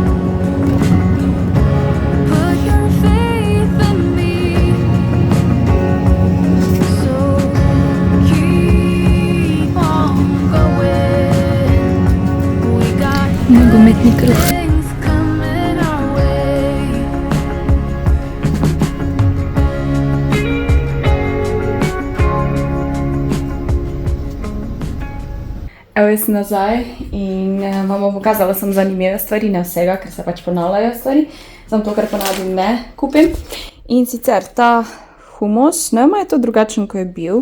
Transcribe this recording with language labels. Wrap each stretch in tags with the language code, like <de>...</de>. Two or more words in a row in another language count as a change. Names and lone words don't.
<en>Put your faith in me. So keep on going. We got</en> <sl>Nogometni kruh.</sl> <en>things coming our way.</en> <sl>Evo, jaz sem nazaj in vam bom pokazala sem zanimive stvari, ne vsega, ker se pač ponavljajo stvari. Samo to, kar ponavljam, ne kupim. In sicer ta humus, ne vem, je to drugačen, ko je bil.</sl>